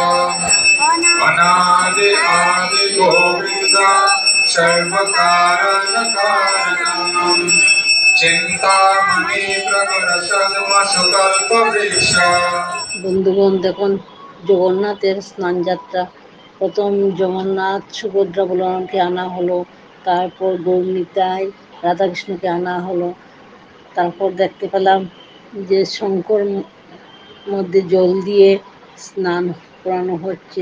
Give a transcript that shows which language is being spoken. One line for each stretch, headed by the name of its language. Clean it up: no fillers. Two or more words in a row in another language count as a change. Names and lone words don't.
Sanskrit: अनादि आदि गोविंद सर्व कारण कारणम चिंतामणि प्रकर सद्मसुकल्प वृक्ष।
Bangla: বন্ধুগণ দেখুন, জগন্নাথের স্নান যাত্রা। প্রথম জগন্নাথ সুভদ্রা বলরামকে আনা হলো, তারপর গৌরনিতাই রাধাকৃষ্ণকে আনা হলো। তারপর দেখতে পেলাম যে শঙ্কর মধ্যে জল দিয়ে স্নান করানো হচ্ছে।